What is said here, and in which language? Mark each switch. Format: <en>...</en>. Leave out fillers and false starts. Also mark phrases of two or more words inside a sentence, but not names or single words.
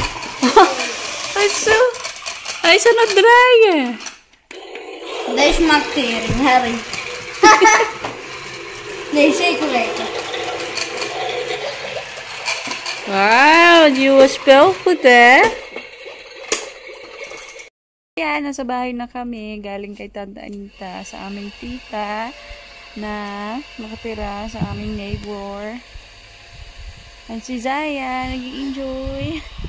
<nl>Ay, zo nog draaien. Deze maakt tering, Harry. Nee, zeker weten.</nl> <en>Wow, you was barefoot eh?</en> <tl>Yan, nasa bahay na kami. Galing kay Tanta Anita sa aming tita na nakatira sa aming neighbor. And si Zaya, nag-i-enjoy.</tl>